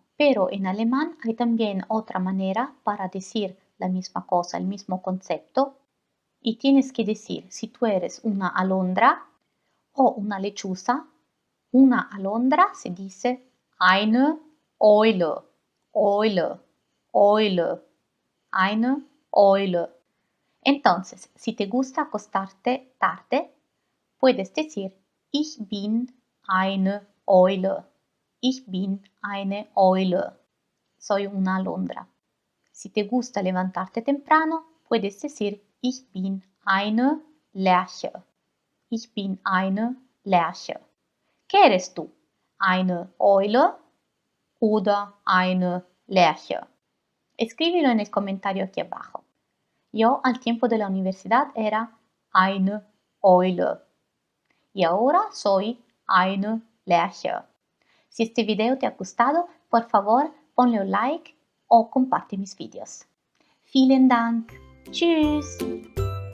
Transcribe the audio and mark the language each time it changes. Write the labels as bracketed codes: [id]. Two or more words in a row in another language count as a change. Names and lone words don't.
[es] Pero en alemán hay también otra manera para decir la misma cosa, el mismo concepto, y tienes que decir si tú eres una alondra o una lechuza. Una alondra se dice [de] eine Eule, Eule, Eule, eine Eule. [es] Entonces, si te gusta acostarte tarde, puedes decir [de] Ich bin eine Eule. Ich bin eine Eule. [es] Soy una alondra. Si te gusta levantarte temprano, puedes decir [de] Ich bin eine Lerche. Ich bin eine Lerche. [es] ¿Qué eres tú? [de] ¿Eine Eule oder eine Lerche? [es] Escríbelo en el comentario aquí abajo. Yo al tiempo de la universidad era [de] eine Eule [es] y ahora soy [de] eine Lerche. [es] Si este video te ha gustado, por favor ponle un like o comparte mis vídeos. [de] Vielen Dank. Tschüss.